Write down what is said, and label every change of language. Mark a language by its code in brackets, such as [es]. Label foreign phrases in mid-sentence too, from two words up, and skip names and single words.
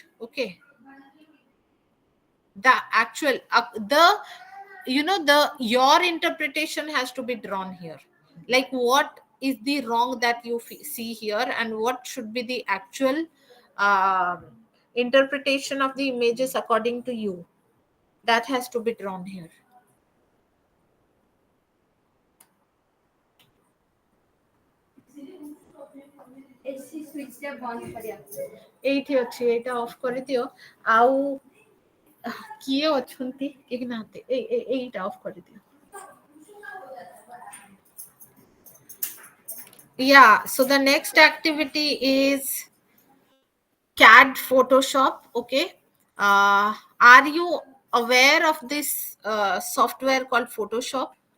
[en] Okay, the actual the the your interpretation has to be drawn here, like what is the wrong that you see here and what should be the actual um interpretation of the images according to you, that has to be drawn here. [or] ଏଇଠି ଅଛି, ଏଇଟା ଅଫ୍ କରିଦିଅ। ଆଉ କିଏ ଅଛନ୍ତି କେହି ନାହାନ୍ତି, ଏଇଟା ଅଫ୍ କରିଦିଅ। [en] Yeah, so the next activity is CAD Photoshop. Okay, are you aware of this software called Photoshop?